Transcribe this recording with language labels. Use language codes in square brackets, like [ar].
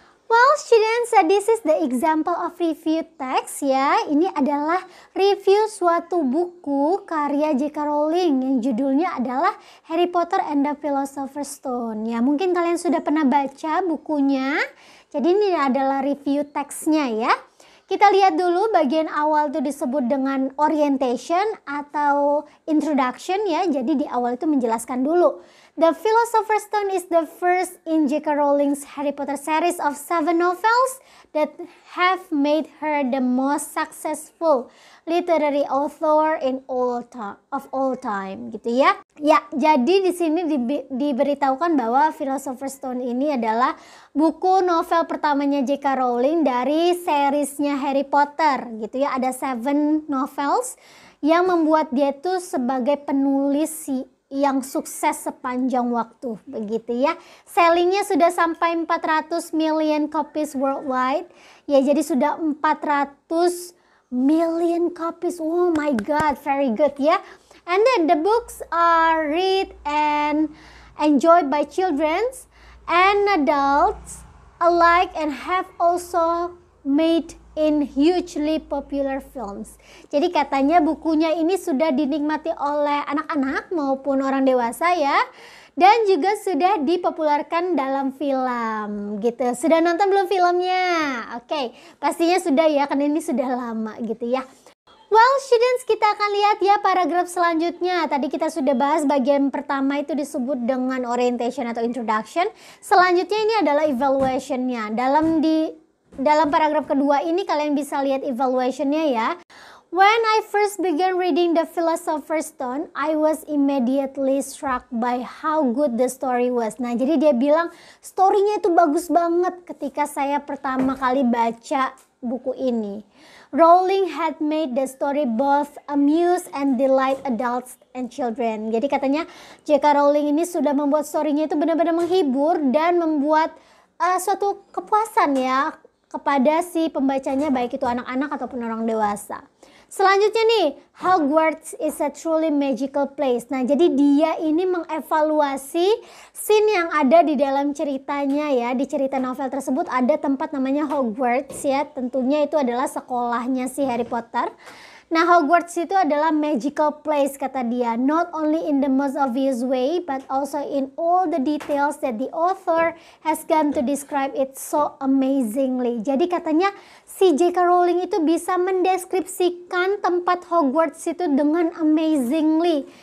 [en] Well students, this is the example of review text ya. [id] Ini adalah review suatu buku karya J.K. Rowling yang judulnya adalah Harry Potter and the Philosopher's Stone. Ya, mungkin kalian sudah pernah baca bukunya. Jadi ini adalah review teksnya ya. Kita lihat dulu bagian awal itu disebut dengan orientation atau introduction ya. Jadi di awal itu menjelaskan dulu. [en] The Philosopher's Stone is the first in J.K. Rowling's Harry Potter series of 7 novels that have made her the most successful literary author of all time [id] gitu ya. Ya, jadi di sini diberitahukan bahwa Philosopher's Stone ini adalah buku novel pertamanya J.K. Rowling dari seriesnya Harry Potter gitu ya. Ada 7 novels yang membuat dia tuh sebagai penulis yang sukses sepanjang waktu begitu ya. Sellingnya sudah sampai 400 [en] million copies worldwide. [id] Ya, jadi sudah 400 [en] million copies. Oh my god, very good ya. And then the books are read and enjoyed by children and adults alike and have also made in hugely popular films. [id] Jadi katanya bukunya ini sudah dinikmati oleh anak-anak maupun orang dewasa ya. Dan juga sudah dipopulerkan dalam film gitu. Sudah nonton belum filmnya? Oke, pastinya sudah ya, karena ini sudah lama gitu ya. [en] Well, students, [id] kita akan lihat ya paragraf selanjutnya. Tadi kita sudah bahas bagian pertama itu disebut dengan orientation atau introduction. Selanjutnya ini adalah evaluationnya. Dalam paragraf kedua ini kalian bisa lihat evaluationnya ya. [en] When I first began reading The Philosopher's Stone, I was immediately struck by how good the story was. [id] Nah, jadi dia bilang storynya itu bagus banget ketika saya pertama kali baca buku ini. [en] Rowling had made the story both amuse and delight adults and children. [id] Jadi katanya J.K. Rowling ini sudah membuat storynya itu benar-benar menghibur dan membuat suatu kepuasan ya kepada si pembacanya, baik itu anak-anak ataupun orang dewasa. Selanjutnya nih, [en] Hogwarts is a truly magical place. [id] Nah, jadi dia ini mengevaluasi scene yang ada di dalam ceritanya ya. Di cerita novel tersebut ada tempat namanya Hogwarts ya. Tentunya itu adalah sekolahnya si Harry Potter. Nah, Hogwarts itu adalah [en] magical place [id] kata dia. [en] Not only in the most obvious way, but also in all the details that the author has gone to describe it so amazingly. [id] Jadi katanya si J.K. Rowling itu bisa mendeskripsikan tempat Hogwarts itu dengan amazingly.